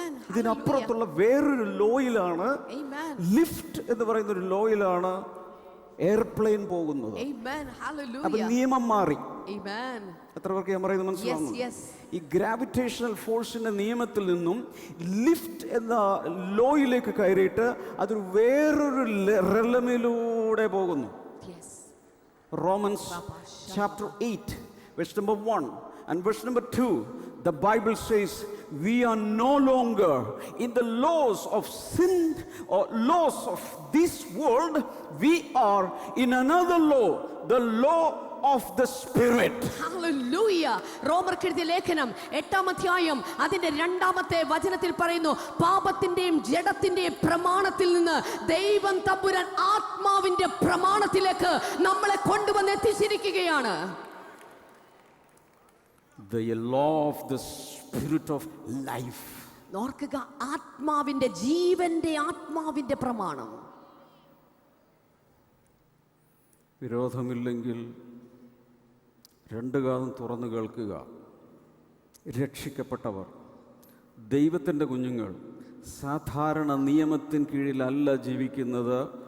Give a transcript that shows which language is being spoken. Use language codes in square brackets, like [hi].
[ml] ഇതിനപ്പുറത്തുള്ള വേറൊരു ലോയിലാണ്, ലിഫ്റ്റ് എന്ന് പറയുന്ന ഒരു ലോയിലാണ് എയർപ്ലെയിൻ പോകുന്നത്. അപ്പൊ നിയമം മാറി. എത്ര പേർക്ക് ഞാൻ പറയുന്നത് മനസ്സിലാവുന്നു? ഈ ഗ്രാവിറ്റേഷണൽ ഫോഴ്സിന്റെ നിയമത്തിൽ നിന്നും ലിഫ്റ്റ് എന്ന ലോയിലേക്ക് കയറിയിട്ട് അതൊരു വേറൊരു റെലമിലൂടെ പോകുന്നു. [en] Romans chapter 8 verse number 1 and verse number 2, the Bible says we are no longer in the laws of sin or laws of this world. We are in another law, the law of the Spirit. Hallelujah. [ml] റോമർക്കെഴുതിയ ലേഖനം 8-ാം അധ്യായം അതിന്റെ 2-ാമത്തെ വചനത്തിൽ പറയുന്നു, പാപത്തിന്റെയും ജഡത്തിന്റെയും പ്രമാണത്തിൽ നിന്ന് ദൈവം തമ്പുരാൻ ആത്മാവിന്റെ പ്രമാണത്തിലേക്ക് നമ്മളെ കൊണ്ടുവന്ന് എത്തിച്ചിരിക്കുകയാണ്. [en] The law of the Spirit of life. [ml] ഓർക്കുക, ആത്മാവിന്റെ, ജീവന്റെ ആത്മാവിന്റെ പ്രമാണം. വിരോധമില്ലെങ്കിൽ രണ്ട് കാതും തുറന്നു കേൾക്കുക. രക്ഷിക്കപ്പെട്ടവർ, ദൈവത്തിൻ്റെ കുഞ്ഞുങ്ങൾ സാധാരണ നിയമത്തിന് കീഴിലല്ല ജീവിക്കുന്നത്.